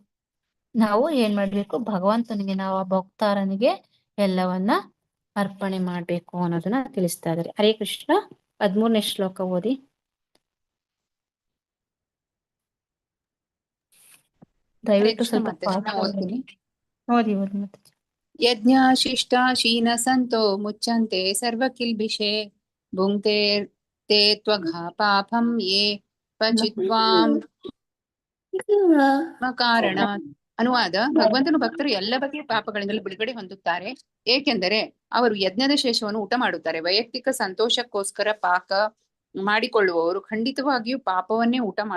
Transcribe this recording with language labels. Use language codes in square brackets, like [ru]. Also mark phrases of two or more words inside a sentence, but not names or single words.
[kn] ನಾವು ಏನ್ ಮಾಡ್ಬೇಕು, ಭಗವಂತನಿಗೆ ನಾವು ಆ ಭಕ್ತಾರನಿಗೆ ಎಲ್ಲವನ್ನ ಅರ್ಪಣೆ ಮಾಡ್ಬೇಕು ಅನ್ನೋದನ್ನ ತಿಳಿಸ್ತಾ ಇದ್ದಾರೆ. ಹರೇ ಕೃಷ್ಣ. 13ನೇ ಶ್ಲೋಕ ಓದಿ. ದಯವಿಟ್ಟು ಸ್ವಲ್ಪ ಓದ್ತೀನಿ. ಓದಿ ಮತ್ತೆ. [sa] ಯಜ್ಞ ಶಿಷ್ಟ ಶೀನ ಸಂತೋ ಮುಚ್ಚಂತೆ ಸರ್ವ ಕಿಲ್ಬಿಷೆ ಭುಂಕ್ತೆ ತೇ ತ್ವಘಾ ಪಾಪಂ ಯೇ ಪಚಿತ್ವಾಂ ಕಾರಣ. [kn] ಅನುವಾದ: ಭಗವಂತನು ಭಕ್ತರು ಎಲ್ಲ ಬಗೆಯ ಪಾಪಗಳಿಂದಲೂ ಬಿಡುಗಡೆ ಹೊಂದುತ್ತಾರೆ, ಏಕೆಂದರೆ ಅವರು ಯಜ್ಞದ ಶೇಷವನ್ನು ಊಟ ಮಾಡುತ್ತಾರೆ. ವೈಯಕ್ತಿಕ ಸಂತೋಷಕ್ಕೋಸ್ಕರ ಪಾಕ ಮಾಡಿಕೊಳ್ಳುವವರು ಖಂಡಿತವಾಗಿಯೂ ಪಾಪವನ್ನೇ ಊಟ ಮಾಡುತ್ತಾರೆ.